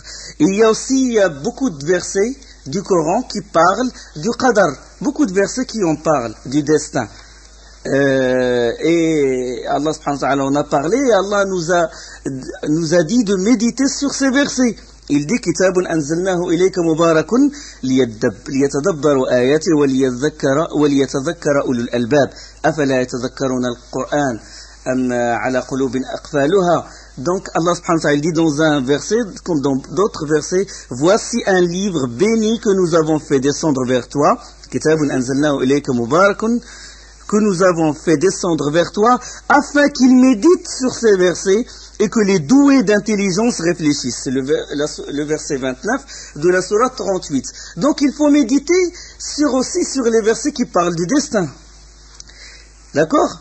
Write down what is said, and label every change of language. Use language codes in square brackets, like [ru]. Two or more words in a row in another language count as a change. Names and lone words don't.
[fr] Et il y a beaucoup de versets du Coran qui parlent du qadar, beaucoup de versets qui en parlent, du destin. Et [ar] الله سبحانه وتعالى [fr] en a parlé, et Allah nous a dit de méditer sur ces versets. Il dit [ar] كتاب أنزلناه إليك مبارك ليدبروا آيات وليتذكر أولو الألباب أفلا يتذكرون القرآن أم على قلوب أقفالها. [fr] Donc [ar] الله سبحانه وتعالى [fr] dit dans un verset comme dans d'autres versets, voici un livre béni que nous avons fait descendre vers toi, [ar] كتاب أنزلناه إليك مبارك, [fr] que nous avons fait descendre vers toi afin qu'il médite sur ces versets et que les doués d'intelligence réfléchissent. C'est le verset 29 de la sourate 38. Donc il faut méditer aussi sur les versets qui parlent du destin. D'accord?